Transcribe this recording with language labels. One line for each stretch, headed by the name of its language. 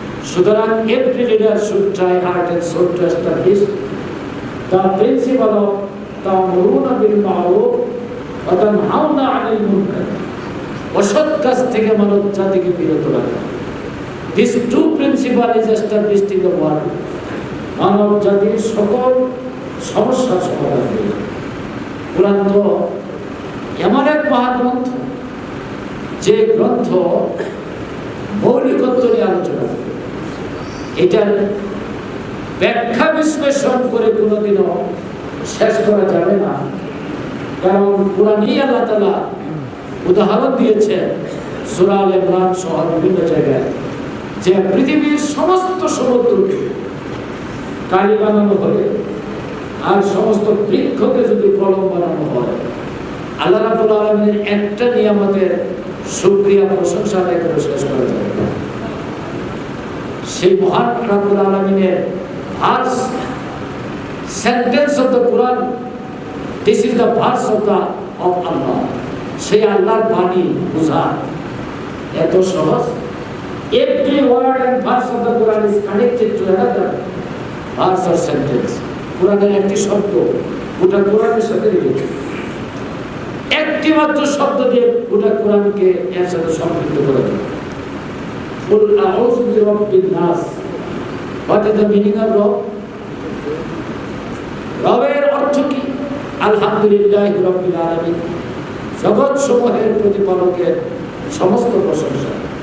Bangla: সুতরাং
English: every leader should try hard and soul to establish the principle of
Arabic: তা'মুরুনা বিল মা'রুফ ওয়া তানহাউনা আনিল মুনকার,
Bangla: অসৎ কাজ থেকে মানব জাতিকে বিরত রাখা।
English: This two principle is established in the world.
Bangla: মানব জাতির সকল সমস্যার সমাধান হয়ে যাবে। কোরআন তো এমন এক মহাগ্রন্থ, যে গ্রন্থ মৌলিকত্ব নিয়ে আলোচনা করে। এটার ব্যাখ্যা বিশ্লেষণ করে কোনোদিনও শেষ করা যাবে না, কারণ কোরআনই আল্লাহ তাআলা উদাহরণ দিয়েছেন সূরা আল ইমরান সহ বিভিন্ন জায়গায়, যে পৃথিবীর সমস্ত সমুদ্রকে কালি বানানো হলে আর সমস্ত বৃক্ষকে যদি কলম বানানো হয়, আল্লাহ রাব্বুল আলামিনের একটা নিয়ামতের শুকরিয়া প্রশংসা আদায় করে শেষ করা যাবে না। সেই মহান
English: রাব্বুল আলামিনের verse, sentence of the Quran, this is the verse of Allah.
Bangla: সেই আল্লাহর বাণী বোঝা এত সহজ।
English: Every word and verse of the Quran is connected to another verse or sentence.
Bangla: কোরআনের একটি শব্দ গোটা কোরআনের সাথে রিলেটেড। একটি মাত্র শব্দ দিয়ে গোটা কোরআনকে এর সাথে সম্পৃক্ত করা যায়।
Arabic: কুল আউযু বিরাব্বিন নাস।
English: What is the meaning of Rabb?
Bangla: রবের অর্থ কি?
Arabic: আলহামদুলিল্লাহ রাব্বিল আলামিন,
Bangla: জগৎ সমূহের প্রতিপালকের সমস্ত প্রশংসা।